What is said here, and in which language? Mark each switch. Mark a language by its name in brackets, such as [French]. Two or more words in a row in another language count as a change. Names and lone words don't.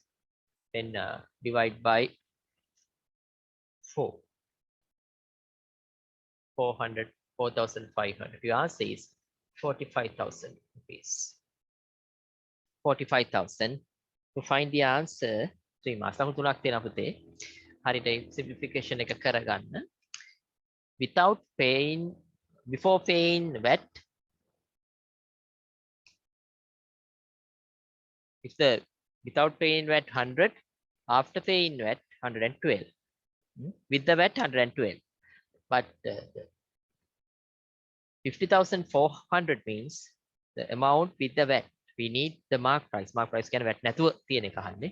[English] Then divide by 4. 400, 4,500. Your answer is 45,000 rupees. 45,000. To find the answer, 3 marks. [Sinhala] ලකුණු 3ක් තියෙනවා පුතේ. හරියට simplification එක කරගන්න. [English] Without paying, before paying VAT, if the without paying VAT 100, after paying VAT 112. With the VAT 112. But 50,400 means the amount with the VAT. We need the mark price. Mark price can VAT [Sinhala] නැතුව තියෙන එක අහන්නේ.